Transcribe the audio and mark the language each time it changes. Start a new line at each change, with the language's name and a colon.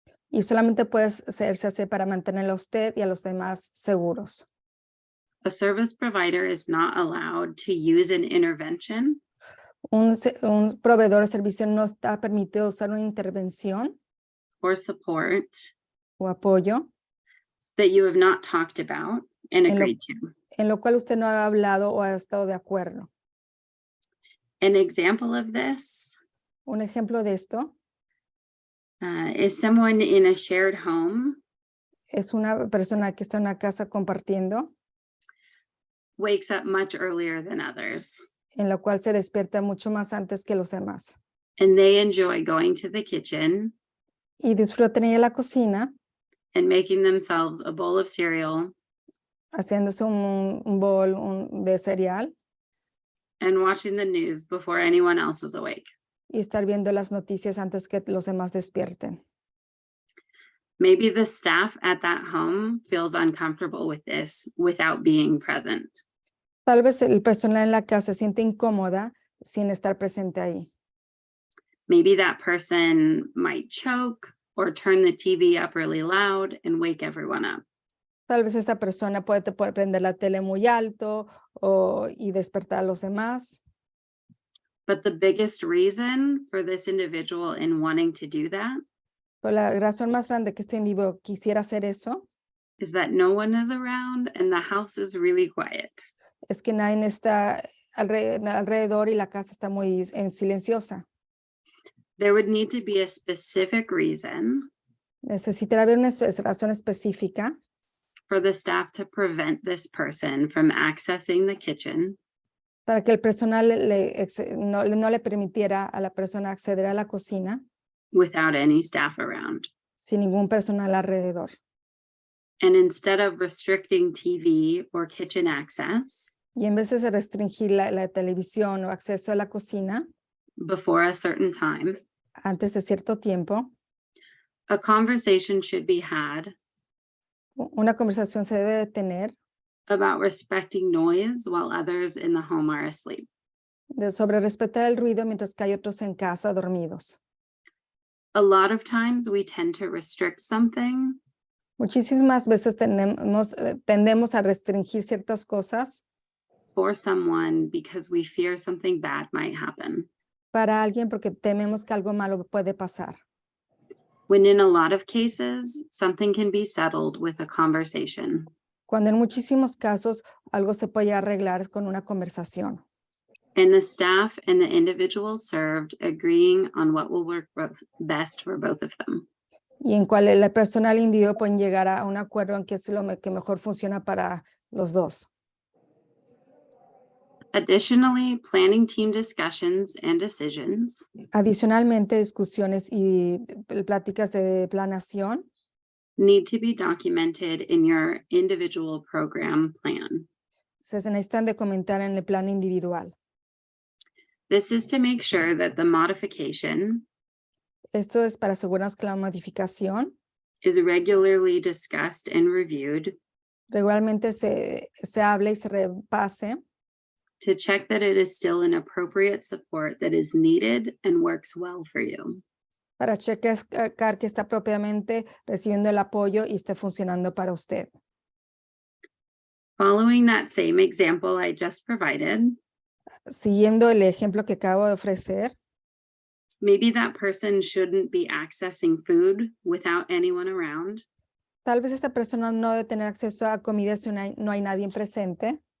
Spanish: Y solamente puede hacerse así para mantener a usted y a los demás seguros.
English: A service provider is not allowed to use an intervention
Spanish: Un proveedor de servicio no está permitido usar una intervención
English: or support
Spanish: o apoyo
English: that you have not talked about and
Spanish: En lo-
English: agreed to.
Spanish: en lo cual usted no ha hablado o ha estado de acuerdo.
English: An example of this
Spanish: Un ejemplo de esto
English: is someone in a shared home
Spanish: es una persona que está en una casa compartiendo,
English: wakes up much earlier than others,
Spanish: en la cual se despierta mucho más antes que los demás
English: and they enjoy going to the kitchen
Spanish: y disfrutan ir a la cocina
English: and making themselves a bowl of cereal
Spanish: haciéndose un bol de cereal
English: and watching the news before anyone else is awake.
Spanish: y estar viendo las noticias antes que los demás despierten.
English: Maybe the staff at that home feels uncomfortable with this without being present.
Spanish: Tal vez el personal en la casa se siente incómoda sin estar presente ahí.
English: Maybe that person might choke or turn the TV up really loud and wake everyone up.
Spanish: Tal vez esa persona puede prender la tele muy alto y despertar a los demás.
English: But the biggest reason for this individual in wanting to do that
Spanish: Pero la razón más grande que este individuo quisiera hacer eso
English: is that no one is around and the house is really quiet.
Spanish: es que nadie está alrededor y la casa está muy silenciosa.
English: There would need to be a specific reason
Spanish: Necesitará haber una razón específica
English: for the staff to prevent this person from accessing the kitchen
Spanish: para que el personal no le permitiera a la persona acceder a la cocina
English: without any staff around.
Spanish: sin ningún personal alrededor.
English: And instead of restricting TV or kitchen access
Spanish: Y en vez de restringir la televisión o acceso a la cocina
English: before a certain time,
Spanish: antes de cierto tiempo,
English: a conversation should be had
Spanish: una conversación se debe de tener
English: about respecting noise while others in the home are asleep.
Spanish: sobre respetar el ruido mientras que hay otros en casa dormidos.
English: A lot of times we tend to restrict something
Spanish: Muchísimas veces tendemos a restringir ciertas cosas
English: for someone because we fear something bad might happen.
Spanish: para alguien porque tememos que algo malo puede pasar.
English: When in a lot of cases, something can be settled with a conversation.
Spanish: Cuando en muchísimos casos algo se puede arreglar con una conversación.
English: And the staff and the individual served agreeing on what will work best for both of them.
Spanish: Y en cual el personal individuo pueden llegar a un acuerdo en qué es lo que mejor funciona para los dos.
English: Additionally, planning team discussions and decisions
Spanish: Adicionalmente, discusiones y pláticas de planeación
English: need to be documented in your individual program plan.
Spanish: se necesitan de comentar en el plan individual.
English: This is to make sure that the modification
Spanish: Esto es para asegurarnos que la modificación
English: is regularly discussed and reviewed
Spanish: regularmente se hable y se repase
English: to check that it is still an appropriate support that is needed and works well for you.
Spanish: para checar que está propiamente recibiendo el apoyo y esté funcionando para usted.
English: Following that same example I just provided,
Spanish: Siguiendo el ejemplo que acabo de ofrecer,
English: maybe that person shouldn't be accessing food without anyone around,
Spanish: tal vez esa persona no debe tener acceso a comida si no hay nadie presente,